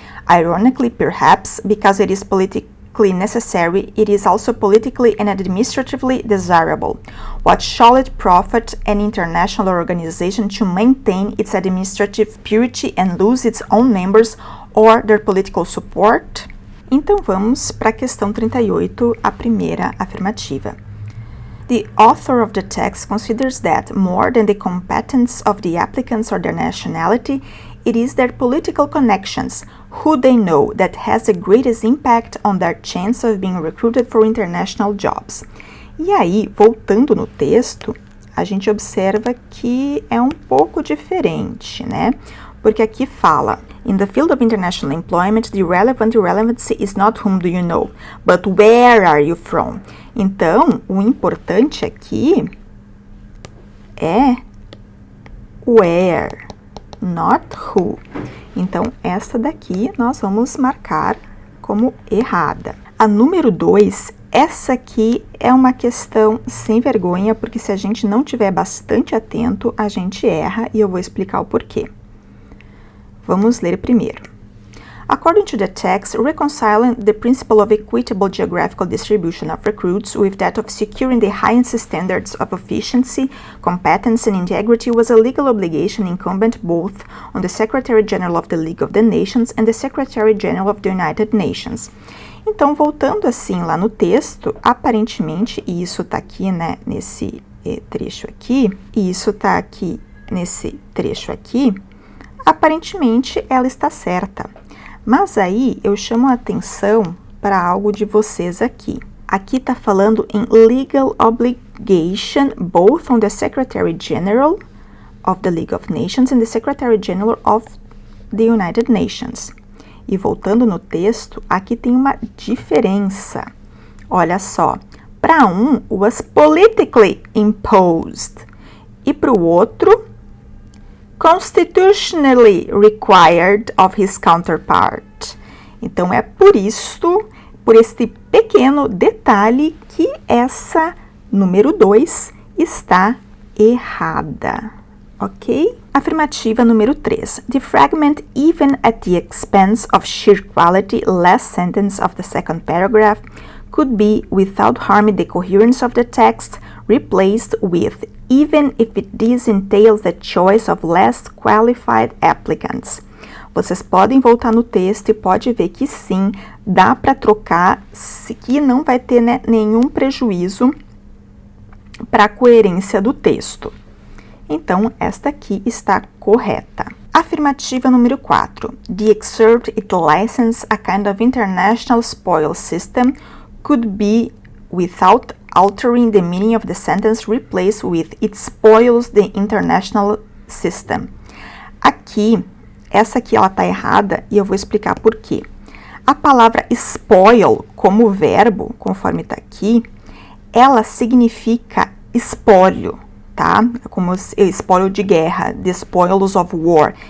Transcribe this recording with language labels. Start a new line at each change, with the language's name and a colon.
English: Ironically, perhaps, because it is politically necessary, it is also politically and administratively desirable. What shall it profit an international organization to maintain its administrative purity and lose its own members or their political support?
Portuguese: Então vamos para a questão 38, a primeira afirmativa.
English: The author of the text considers that, more than the competence of the applicants or their nationality, It is their political connections, who they know, that has the greatest impact on their chance of being recruited for international jobs.
Portuguese: E aí, voltando no texto, a gente observa que é um pouco diferente, né? Porque aqui fala,
English: in the field of international employment, the irrelevancy is not whom do you know, but where are you from?
Portuguese: Então, o importante aqui é
English: where, not who.
Portuguese: Então, essa daqui nós vamos marcar como errada. A número 2, essa aqui é uma questão sem vergonha, porque se a gente não tiver bastante atento, a gente erra e eu vou explicar o porquê. Vamos ler primeiro.
English: According to the text, reconciling the principle of equitable geographical distribution of recruits with that of securing the highest standards of efficiency, competence, and integrity was a legal obligation incumbent both on the Secretary-General of the League of the Nations and the Secretary-General of the United Nations.
Portuguese: Então, voltando assim lá no texto, aparentemente, e isso tá aqui, né, nesse trecho aqui, e isso tá aqui nesse trecho aqui, aparentemente ela está certa. Mas aí eu chamo a atenção para algo de vocês aqui. Aqui está falando em
English: legal obligation both on the Secretary-General of the League of Nations and the Secretary-General of the United Nations.
Portuguese: E voltando no texto, aqui tem uma diferença. Olha só, para um
English: was politically imposed
Portuguese: e para o outro
English: constitutionally required of his counterpart.
Portuguese: Então, é por este pequeno detalhe, que essa número 2 está errada, ok? Afirmativa número 3.
English: The fragment, even at the expense of sheer quality, last sentence of the second paragraph, could be, without harming the coherence of the text, replaced with, even if this entails the choice of less qualified applicants.
Portuguese: Vocês podem voltar no texto e pode ver que sim, dá para trocar, que não vai ter, né, nenhum prejuízo para a coerência do texto. Então, esta aqui está correta. Afirmativa número 4.
English: The excerpt it license a kind of international spoil system could be, without altering the meaning of the sentence, replaced with it spoils the international system.
Portuguese: Aqui, essa aqui ela tá errada e eu vou explicar por quê. A palavra spoil, como verbo, conforme tá aqui, ela significa espólio, tá? Como espólio de guerra,
English: the spoils of war.